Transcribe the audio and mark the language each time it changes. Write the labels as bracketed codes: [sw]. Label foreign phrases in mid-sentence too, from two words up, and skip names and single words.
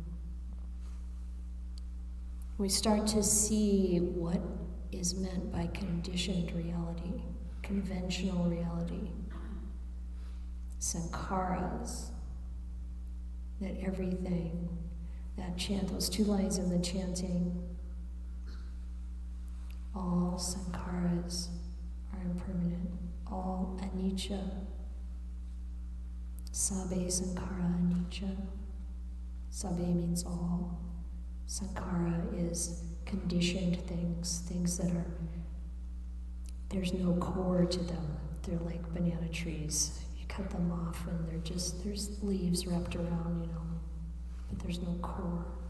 [en] We start to see what is meant by conditioned reality, conventional reality, sankharas, that everything, that chant, those two lines in the chanting, all sankharas are impermanent, all anicca, [pi] sabbe sankhara anicca. [en] Sabbe means all. Sankhara is conditioned things that are, there's no core to them. They're like banana trees. You cut them off and there's leaves wrapped around, but there's no core.